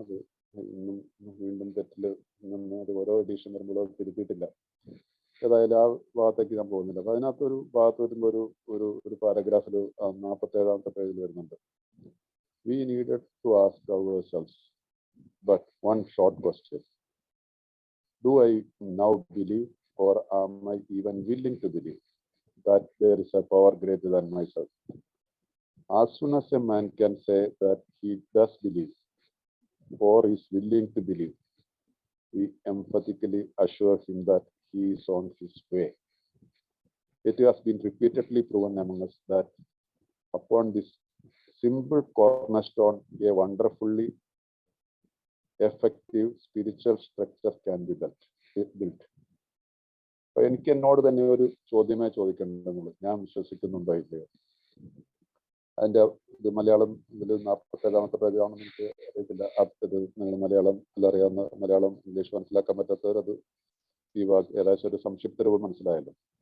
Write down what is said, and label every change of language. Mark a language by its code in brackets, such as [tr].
[ml] അത് ഇന്നും വീണ്ടും തെറ്റിൽ നിന്ന് അത് ഓരോ എഡീഷൻ വരുമ്പോഴും അത് തിരുത്തിയിട്ടില്ല. ഏതായാലും ആ ഭാഗത്തേക്ക് ഞാൻ പോകുന്നില്ല. അപ്പൊ അതിനകത്തൊരു ഭാഗത്ത് വരുമ്പോൾ ഒരു പാരഗ്രാഫിൽ 47ാമത്തെ പേജിൽ വരുന്നുണ്ട്, [en] We needed to ask ourselves but one short question: do I now believe, or am I even willing to believe, that there is a power greater than myself? As soon as a man can say that he does believe or is willing to believe, we emphatically assure him that he is on his way. It has been repeatedly proven among us that upon this simple cornerstone, a wonderfully effective spiritual structure can be built. [ml] അപ്പൊ എനിക്ക് എന്നോട് തന്നെ ഒരു ചോദ്യമേ ചോദിക്കേണ്ടതുള്ളൂ, ഞാൻ വിശ്വസിക്കുന്നുണ്ടോ ഇല്ലയോ? അതിന്റെ ഇത് മലയാളം ഇതിൽ 47ാമത്തെ പേജാണെന്ന് എനിക്ക് അറിയത്തില്ല. ഇത് നിങ്ങൾ മലയാളം അറിയാവുന്ന, മലയാളം ഇംഗ്ലീഷ് മനസ്സിലാക്കാൻ പറ്റാത്തവരത് ഈ വാക്ക് ഏകദേശം ഒരു സംക്ഷിപ്ത രൂപം മനസ്സിലായല്ലോ.